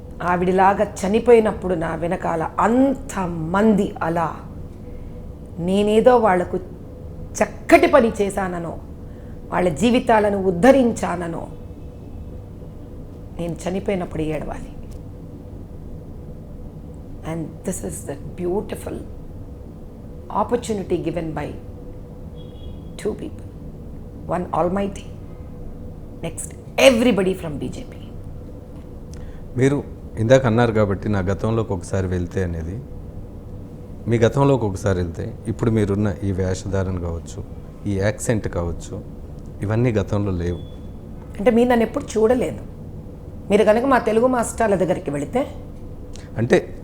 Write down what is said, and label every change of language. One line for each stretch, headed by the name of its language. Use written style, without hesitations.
Telugu: ఆవిడలాగా చనిపోయినప్పుడు నా వెనకాల అంతమంది అలా నేనేదో వాళ్లకు చక్కటి పని చేశాననో, వాళ్ళ జీవితాలను ఉద్ధరించాననో నేను చనిపోయినప్పుడు ఏడవాలి.
English: And this is the beautiful opportunity given by 2 people. One Almighty, next everybody from BJP.
Telugu: మీరు ఇందాక అన్నారు కాబట్టి నా గతంలోకి ఒకసారి వెళ్తే అనేది, మీ గతంలోకి ఒకసారి వెళ్తే ఇప్పుడు మీరున్న ఈ వేషధారణ కావచ్చు, ఈ యాక్సెంట్ కావచ్చు, ఇవన్నీ గతంలో లేవు. అంటే మీరు నన్ను ఎప్పుడు చూడలేదు. మీరు కనుక మా తెలుగు మాస్టర్ల దగ్గరికి వెళితే, అంటే